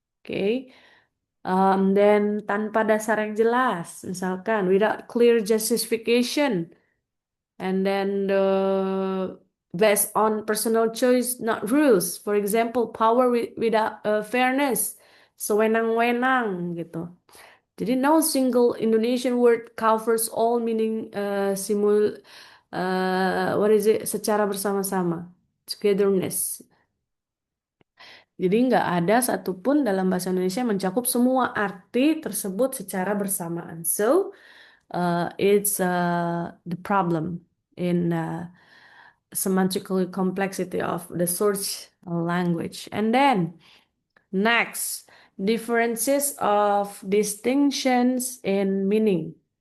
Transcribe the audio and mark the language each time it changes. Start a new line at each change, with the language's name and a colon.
English: Okay. Then
Indonesian: tanpa dasar yang jelas, misalkan
English: without clear justification, and then based on personal choice, not rules. For example, power without fairness,
Indonesian: sewenang-wenang gitu.
English: Jadi no single Indonesian word covers all meaning what is it?
Indonesian: Secara bersama-sama, togetherness. Jadi nggak ada satupun dalam bahasa Indonesia yang mencakup semua arti tersebut secara bersamaan.
English: So it's the problem in semantical complexity of the source language. And then next, differences of distinctions in meaning.